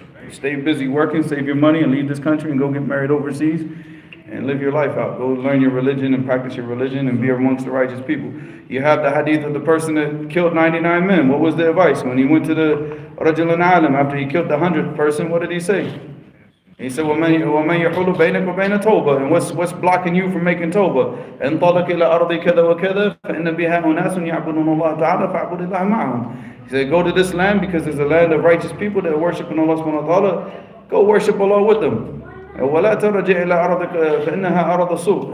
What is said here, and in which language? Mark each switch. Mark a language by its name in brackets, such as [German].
[English] Stay busy working, save your money, and leave this country and go get married overseas and live your life out. Go learn your religion and practice your religion and be amongst the righteous people. You have the hadith of the person that killed 99 men. What was the advice? When he went to the Rajul al-Alim after he killed the 100th person, what did he say? He said, [Arabic] وَمَنْ يَحُولُ بَيْنَكَ وَبَيْنَ تَوْبَةٍ. [English] And what's blocking you from making tawbah? [Arabic] إِنْ طَلَقَ إِلَىٰ أَرْضِ كَذَا وَكَذَا فَإِنَّ بِهَا أُنَاسٌ يَعْبُدُونَ اللَّهَ تَعَالَى فَاعْبُدِ اللَّهَ مَعَهُمْ. [English] He said, go to this land because there's a land of righteous people that are worshiping Allah subhanahu wa ta'ala. Go worship Allah with them. [Arabic] وَلَا تَرْجِعْ إِلَىٰ أَرْضِكَ فَإِنَّهَا أَرْضَ سُوءٍ.